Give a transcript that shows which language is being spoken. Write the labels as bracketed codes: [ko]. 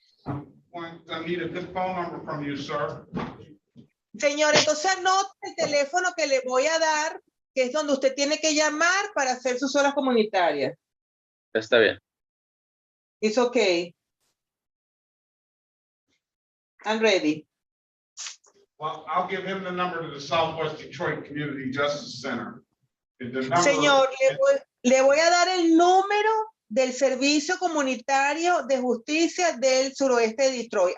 [en] I need a good phone number from you, sir. [es] Señor, entonces anote el teléfono que le voy a dar, que es donde usted tiene que llamar para hacer sus horas comunitarias. Está bien. [en] It's okay. I'm ready. Well, I'll give him the number to the Southwest Detroit Community Justice Center. [es] Señor, le voy a dar el número del Servicio Comunitario de Justicia del Suroeste de Detroit.